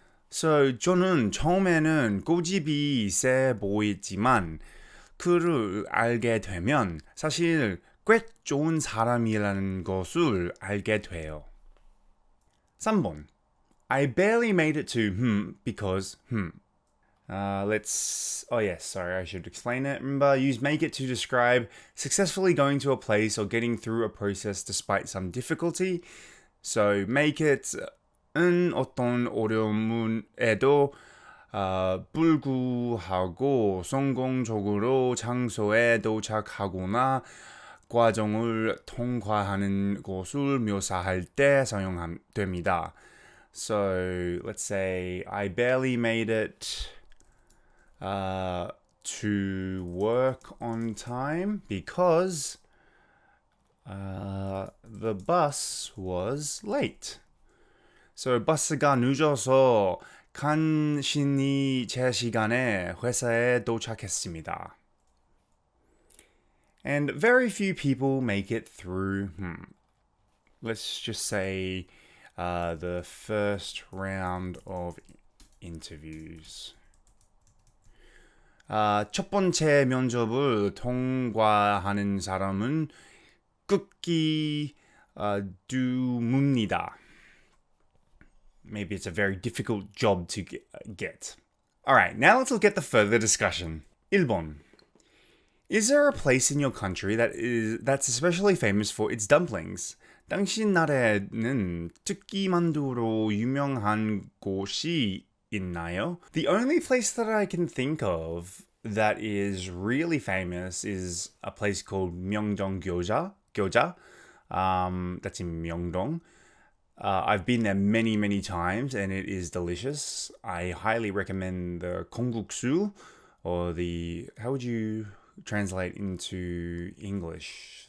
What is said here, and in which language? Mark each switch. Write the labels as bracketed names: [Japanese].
[Korean] So, 저는 처음에는 고집이 세 보이지만 그를 알게 되면 사실 꽤 좋은 사람이라는 것을 알게 돼요. 3번. [English] I barely made it to because I should explain it. Remember, use make it to describe successfully going to a place or getting through a process despite some difficulty. [Korean] So, make it은 어떤 어려움에도 불구하고 성공적으로 장소에 도착하거나 과정을 통과하는 것을 묘사할 때 사용됩니다. [English] So, let's say I barely made it to work on time because the bus was late. [Korean] So, 버스가 늦어서 간신히 제 시간에 회사에 도착했습니다. [English] And very few people make it through, let's just say, the first round of interviews. [Korean] 첫 번째 면접을 통과하는 사람은 끄기 드뭅니다. [English] Maybe it's a very difficult job to get. Alright, now let's look at the further discussion. [Korean] 1번. [English] Is there a place in your country that's especially famous for its dumplings? [Korean] 당신 나라에는 특기만두로 유명한 곳이 있나요? [English] The only place that I can think of that is really famous is a place called Myeongdong Gyoja. That's in Myeongdong. I've been there many, many times and it is delicious. I highly recommend the kongguksu or the, how would you translate into English?